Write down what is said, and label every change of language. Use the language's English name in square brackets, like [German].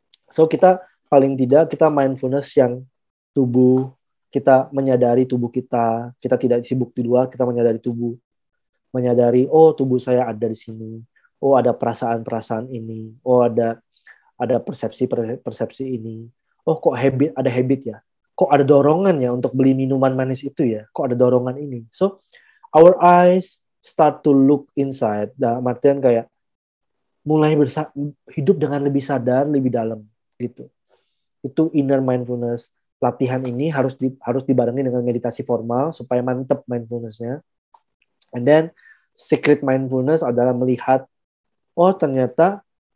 [Indonesian] So kita paling tidak kita mindfulness yang tubuh, kita menyadari tubuh kita tidak sibuk di luar, kita menyadari tubuh. Menyadari, tubuh saya ada di sini. Ada perasaan-perasaan ini. Ada persepsi ini. Kok ada habit ya? Kok ada dorongan ya untuk beli minuman manis itu ya? Kok ada dorongan ini? [English] So, our eyes start to look inside. [Indonesian] Artian kayak mulai hidup dengan lebih sadar, lebih dalam gitu. Itu inner mindfulness. Latihan ini harus dibarengi dengan meditasi formal supaya mantep mindfulness-nya. [English] And then secret mindfulness [Indonesian] adalah melihat ternyata